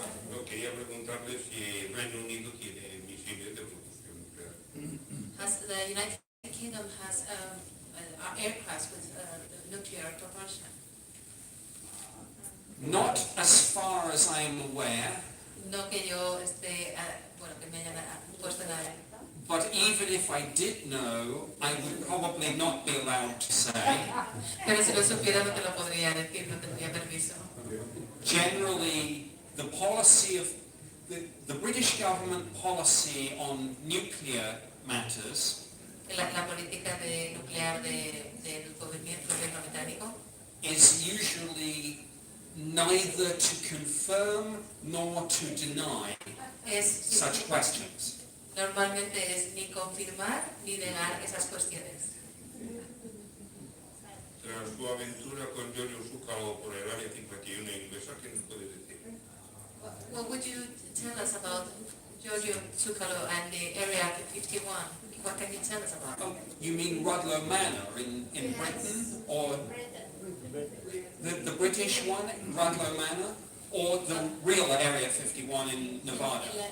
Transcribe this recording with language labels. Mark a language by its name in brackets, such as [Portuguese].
[Spanish] No, quería preguntarle si el Reino Unido tiene misiles de protección nuclear. [English] Has the United Kingdom has aircraft with nuclear propulsion? Not as far as I am aware, [Spanish] No que yo esté, bueno, que me hayan puesto en la... [English] But even if I did know, I would probably not be allowed to say. [Spanish] Pero si lo supiera no te lo podría decir, no tendría permiso. [English] Generally, the policy of the British government policy on nuclear matters [Spanish] La política nuclear del gobierno británico [English] is usually neither to confirm nor to deny such questions. [Spanish] Normalmente es ni confirmar ni negar esas cuestiones. Tras su aventura con Giorgio Zúcalo por el área 51 inglesa, ¿qué nos puede decir? [English] What would you tell us about Giorgio Zúcalo and the Area 51? What can you tell us about? Oh, you mean Rudloe Manor in Britain, or the British one, Rudloe Manor, or the real Area 51 in Nevada?